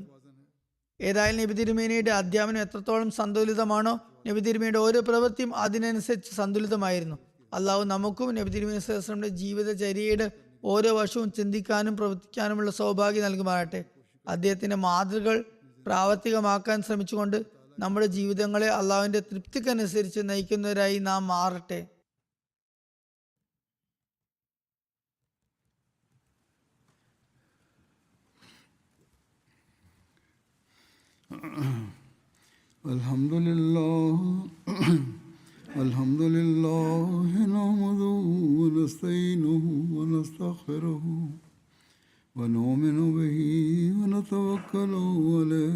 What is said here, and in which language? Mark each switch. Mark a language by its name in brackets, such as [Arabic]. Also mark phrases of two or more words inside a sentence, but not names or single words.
[Malayalam] ഏതായാലും നബി തിരുമേനിയുടെ അധ്യാപനം എത്രത്തോളം സന്തുലിതമാണോ, നബി തിരുമേനിയുടെ ഓരോ പ്രവൃത്തിയും അതിനനുസരിച്ച് സന്തുലിതമായിരുന്നു. അള്ളാഹു നമുക്കും നബി തിരുമേനി [Arabic] صلى الله عليه وسلم [Malayalam] ജീവിതചര്യയുടെ ഓരോ വശവും ചിന്തിക്കാനും പ്രവർത്തിക്കാനുമുള്ള സൗഭാഗ്യം നൽകുമാറാട്ടെ. അദ്ദേഹത്തിൻ്റെ മാതൃകകൾ പ്രാവർത്തികമാക്കാൻ ശ്രമിച്ചുകൊണ്ട് നമ്മുടെ ജീവിതങ്ങളെ അള്ളാഹുവിൻ്റെ തൃപ്തിക്കനുസരിച്ച് നയിക്കുന്നവരായി നാം മാറട്ടെ. [Arabic] الحمد لله نحمده ونستعينه ونستغفره ونؤمن به ونتوكل عليه